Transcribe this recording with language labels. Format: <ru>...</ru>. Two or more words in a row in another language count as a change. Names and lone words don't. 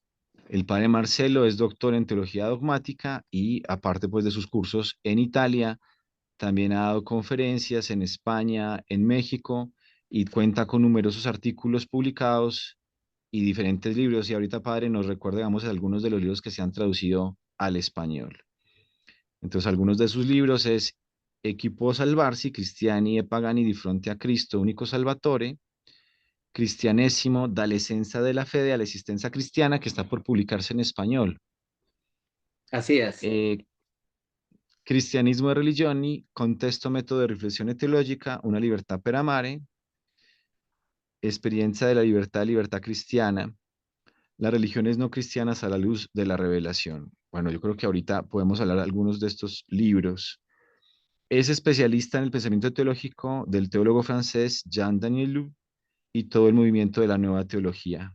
<es>El padre Marcelo es doctor en teología dogmática y aparte pues de sus cursos en Italia, también ha dado conferencias en España, en México y cuenta con numerosos artículos publicados y diferentes libros. Y ahorita, padre, nos recuerda, digamos, algunos de los libros que se han traducido al español. Entonces, algunos de sus libros es Equipo Salvarsi, Cristiani e Pagani di fronte a Cristo, Único Salvatore, Cristianesimo, dall'essenza della fede all'esistenza cristiana, que está por publicarse en español. Así es. Eh, Cristianismo e religioni, contesto, método de riflessione teologica, una libertà per amare, experiencia de la libertad cristiana, las religiones no cristianas a la luz de la revelación. Bueno, yo creo que ahorita podemos hablar de algunos de estos libros. Es especialista en el pensamiento teológico del teólogo francés Jean Danielou y todo el movimiento de la nueva teología.</es>